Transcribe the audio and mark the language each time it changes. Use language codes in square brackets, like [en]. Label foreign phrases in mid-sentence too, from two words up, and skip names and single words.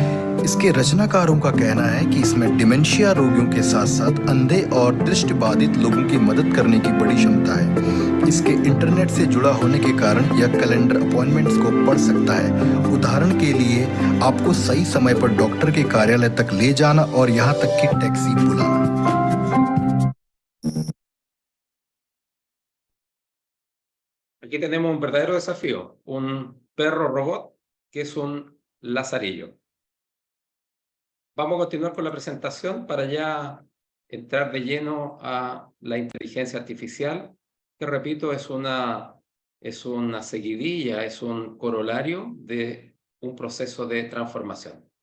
[hi] इसके रचनाकारों का कहना है कि इसमें डिमेंशिया रोगियों के साथ साथ अंधे और दृष्टिबाधित लोगों की मदद करने की बड़ी क्षमता है। इसके इंटरनेट से जुड़ा होने के कारण यह [en] calendar appointments [hi] को पढ़ सकता है। उदाहरण के लिए आपको सही समय पर डॉक्टर के कार्यालय तक ले जाना और यहाँ तक कि टैक्सी बुलाना। [es] Aquí tenemos un verdadero desafío, un perro robot que es un lazarillo. Vamos a continuar con la presentación para ya entrar de lleno a la inteligencia artificial, que repito, es una seguidilla, es un corolario de un proceso de transformación.